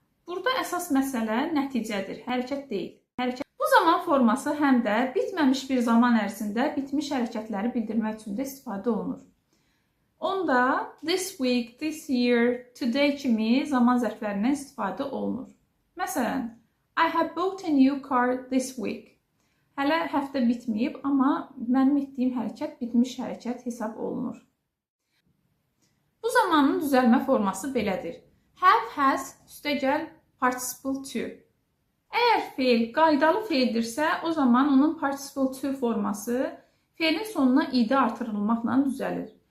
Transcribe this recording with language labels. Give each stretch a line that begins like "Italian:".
Azerbaijani: Burada əsas məsələ nəticədir, hərəkət deyil. Bu zaman forması həm də bitməmiş bir zaman ərzində bitmiş hərəkətləri bildirmək üçün də istifadə olunur. Onda
English: this week, this year, today
Azerbaijani: kimi zaman zərflərindən istifadə olunur. Məsələn,
English: I have bought a new car this week.
Azerbaijani: Hələ həftə bitməyib, amma mənim etdiyim hərəkət bitmiş hərəkət hesab olunur. Bu zamanın düzəlmə forması belədir. Have, has, üstəgəl participle to. Əgər feil qaydalı feildirsə, o zaman onun participle to forması feilin sonuna id artırılmaqla düzəlir.